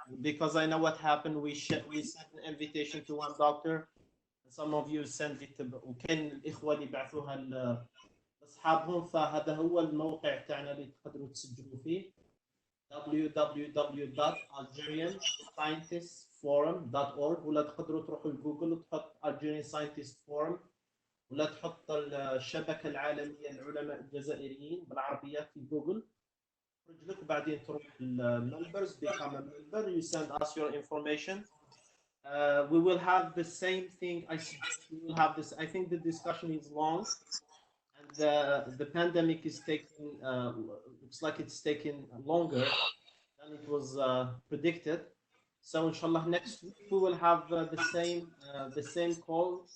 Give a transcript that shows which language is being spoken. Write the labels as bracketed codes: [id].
[en] Because I know what happened. We sent an invitation to one doctor. Some of you sent it to, [ar] وكان الإخوة اللي بعثوها لأصحابهم. فهذا هو الموقع تاعنا اللي تقدروا تسجلوا فيه: www.algerianscientistforum.org. ولا تقدروا تروحوا لجوجل وتحط Algerian Scientist Forum، ولا تحط الشبكة العالمية للعلماء الجزائريين بالعربية في جوجل، رجلك بعدين تروح [en] members, become a member, you send us your information. We will have the same thing. I suggest we will have this. I think the discussion is long, and the pandemic is taking looks like it's taking longer than it was predicted. So inshallah next week we will have the same call.